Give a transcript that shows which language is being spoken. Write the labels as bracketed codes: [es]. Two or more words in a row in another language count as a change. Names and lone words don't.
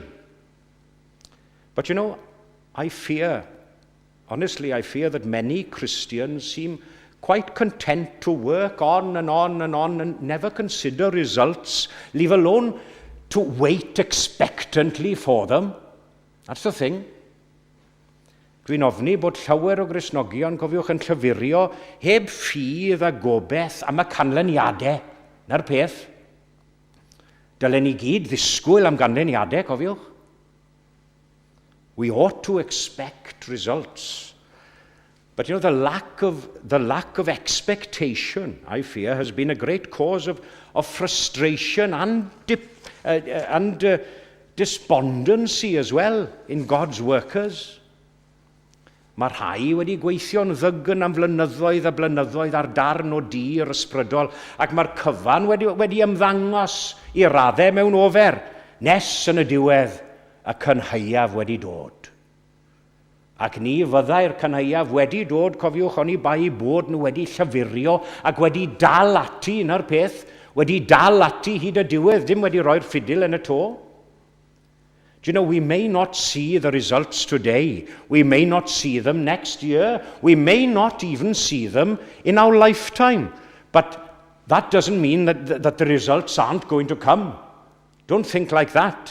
[en] But you know, honestly, I fear that many Christians seem quite content to work on and on and on and never consider results, leave alone to wait expectantly for them. That's the thing. [cy] Dwi'n ofni bod llawer o Gristnogion, cofiwch, yn llyfurio heb ffydd a gobeith am y canlyniadau. Na'r peth. Dylen ni gyd ddisgwyl am ganlyniadau, cofiwch. [en] We ought to expect results. But you know, the lack of expectation, I fear, has been a great cause of frustration and despondency as well in God's workers. [cy] Mae rhai wedi gweithio'n ddygon am flynyddoedd a blynyddoedd ar darn o dir ysbrydol, ac mae'r cyfan wedi ymddangos I raddau mewn ofer, nes yn y diwedd y cynhaiaf wedi dod. Ac ni fyddai'r cynhaiaf wedi dod, cofiwch, oni bai bod nhw wedi llyfurio ac wedi dal ati, na'r peth, wedi dal ati hyd y diwedd, dim wedi rhoi'r ffidil yn y to. [en] Do you know, we may not see the results today. We may not see them next year. We may not even see them in our lifetime. But that doesn't mean that the results aren't going to come. Don't think like that.